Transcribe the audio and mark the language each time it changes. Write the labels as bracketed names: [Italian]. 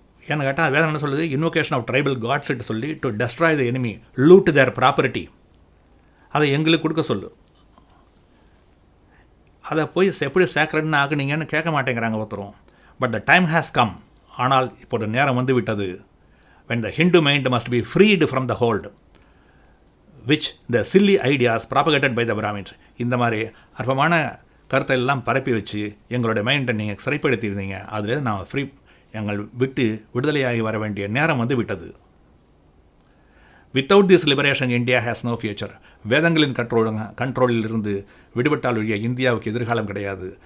[Tamil] ஏன்னு கேட்டால் வேதம் என்ன சொல்லுது, [English] invocation of tribal gods சொல்லி to destroy the enemy, loot their property, [Tamil] அதை எங்களுக்கு கொடுக்க சொல்லு. அதை போய் எப்படி சேக்ரெட்னு ஆக்குனீங்கன்னு கேட்க மாட்டேங்கிறாங்க ஒருத்தரும். [English] but the time has come, [Tamil] ஆனால் இப்போது நேரம் வந்து விட்டது. [English] when the Hindu mind must be freed from the hold which the silly ideas propagated by the Brahmins. [Tamil] இந்த மாதிரி அற்பமான கருத்தை எல்லாம் பரப்பி வச்சு எங்களுடைய மைண்டை நீங்கள் சிறைப்படுத்தியிருந்தீங்க, அதில் நான் எங்கள் விடுதலையாகி வர வேண்டிய நேரம் வந்து விட்டது. [English] Without this liberation India has no future. [Tamil] வேதங்களின் கண்ட்ரோலில் இருந்து விடுபட்டால் ஒழிய இந்தியாவுக்கு எதிர்காலம் கிடையாது.